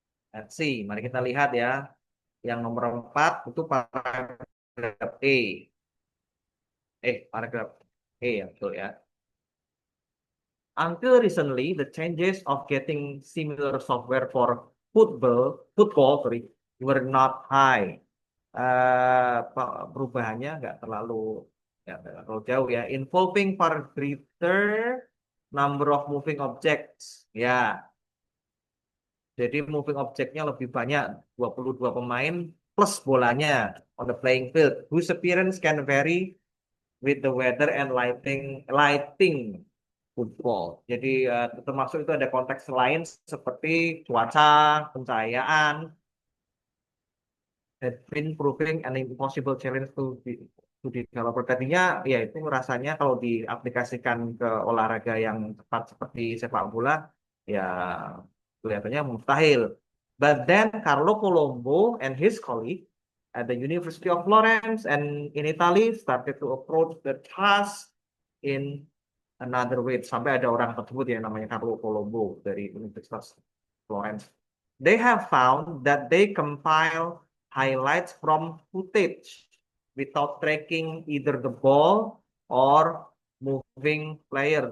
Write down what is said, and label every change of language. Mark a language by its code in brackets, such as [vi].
[en] Let's see, [id] mari kita lihat ya. Yang nomor 4 itu paragraf E. Paragraf E ya, betul ya. [en] Until recently, the changes of getting similar software for football, were not high. [id] Perubahannya nggak terlalu jauh ya. [en] Involving far greater number of moving objects. [id] Ya. Jadi moving objectnya lebih banyak, 22 pemain plus bolanya [en] on the playing field, whose appearance can vary with the weather and lighting football. [id] Jadi termasuk itu ada konteks lain seperti cuaca, pencahayaan, [en] had been proving an impossible challenge to developer. [id] Tadinya ya itu rasanya kalau diaplikasikan ke olahraga yang cepat seperti sepak bola ya kelihatannya mustahil. [en] But then Carlo Colombo and his colleague at the University of Florence and in Italy started to approach the task in another way. [id] Sampai ada orang tersebut yang namanya Carlo Colombo dari Universitas Florence. [en] They have found that they compile highlights from footage without tracking either the ball or moving player.